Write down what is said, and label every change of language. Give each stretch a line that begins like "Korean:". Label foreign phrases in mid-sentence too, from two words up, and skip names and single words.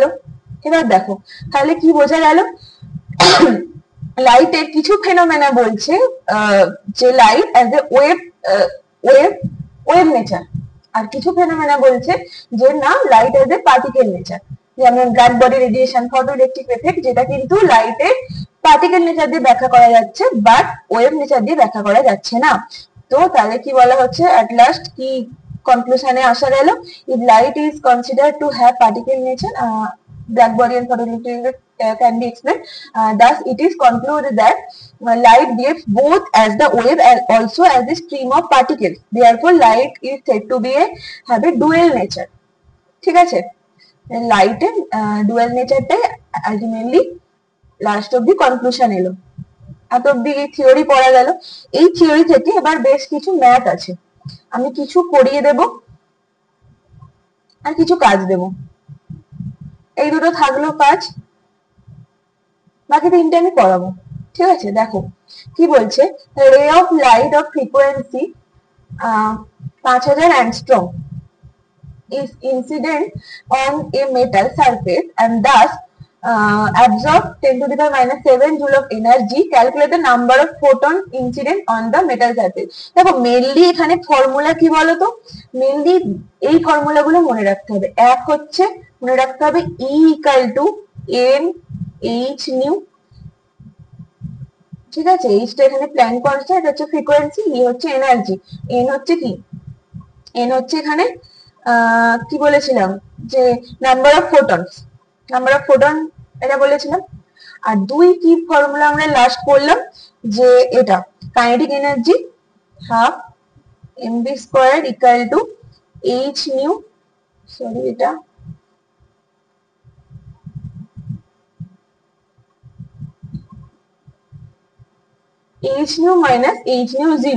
Bangla: এবার দেখো তাহলে কি বোঝা গেল, লাইটের কিছু ফেনোমেনা বলছে যে
English: light as a wave wave wave nature,
Bangla: আর কিছু ফেনোমেনা বলছে যে না,
English: light as a particle nature,
Bangla: যেমন
English: black body radiation, photo electric effect,
Bangla: যেটা কিন্তু লাইটের
English: particle nature
Bangla: দিয়ে ব্যাখ্যা করা যাচ্ছে,
English: but wave nature
Bangla: দিয়ে ব্যাখ্যা করা যাচ্ছে না। তো তাহলে কি বলা হচ্ছে,
English: at last
Bangla: কি কনক্লুশনে আসা গেল,
English: if light is considered to have particle nature, black body and photoelectric can be explained. Thus, it is concluded that light behaves both as the wave and also as a stream of particles. Therefore, light is said to be have a dual nature.
Bangla: ঠিক আছে, লাইটের ডুয়াল নেচারটাই
English: ultimately last
Bangla: অব্দি কনক্লুশন এলো। এত অব্দি থিওরি পড়া গেল। এই থিওরি থেকে এবার বেশ কিছু ম্যাথ আছে, আমি কিছু করিয়ে দেব আর কিছু কাজ দেব, এই দুটো থাকলো কাজ, বাকি তিনটে আমি করাবো। ঠিক আছে, দেখো কি বলছে,
English: ray of light of frequency 5000 angstrom is incident on a metal surface and thus absorb 10 to the power minus 7 joule of energy. Calculate the number of photon incident on the metal surface.
Bangla: দেখো মেইনলি এখানে ফর্মুলা কি বলতো, মেইনলি এই ফর্মুলা গুলো মনে রাখতে হবে। এক হচ্ছে মনে রাখতে হবে E equal to n h nu, ঠিক আছে, h টা এখানে
English: Planck constant,
Bangla: এটা হচ্ছে ফ্রিকোয়েন্সি, E হচ্ছে এনার্জি, n হচ্ছে কি, n হচ্ছে এখানে কি বলেছিলাম যে
English: number of photons, number of photon
Bangla: এটা বলেছিলাম। আর দুই কি ফর্মুলা আমরা লাস্ট করলাম, যে এটা
English: kinetic energy half mv square equal to h nu,
Bangla: সরি এটা
English: h nu minus h nu zero.